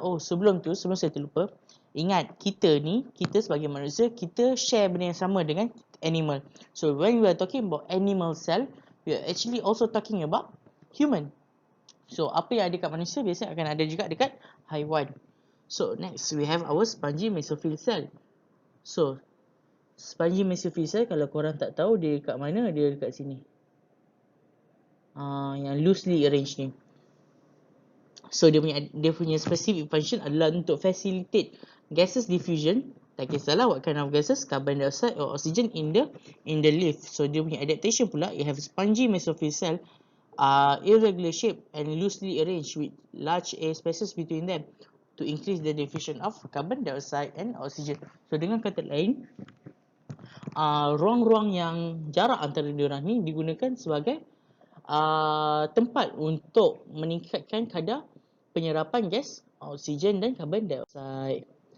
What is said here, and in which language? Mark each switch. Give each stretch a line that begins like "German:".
Malay: Oh, sebelum saya terlupa, ingat kita sebagai manusia, kita share benda yang sama dengan animal.
English: So when we are talking about animal cell, we are actually also talking about human.
Malay: So apa yang ada kat manusia biasanya akan ada juga dekat haiwan.
English: So next we have our spongy mesophyll cell.
Malay: So spongy mesophyll cell, kalau korang tak tahu dia dekat mana, dia dekat sini. Yang
English: loosely arranged
Malay: ni. So dia punya specific function adalah untuk
English: facilitate gases diffusion.
Malay: Tak kisahlah
English: what kind of gases, carbon dioxide or oxygen in the leaf.
Malay: So dia punya adaptation pula,
English: it have spongy mesophyll cell, irregular shape and loosely arranged with large air spaces between them to increase the diffusion of carbon dioxide and oxygen.
Malay: So dengan kata lain, ruang-ruang yang jarak antara diorang ni digunakan sebagai tempat untuk meningkatkan kadar penyerapan gas oksigen dan carbon dioxide.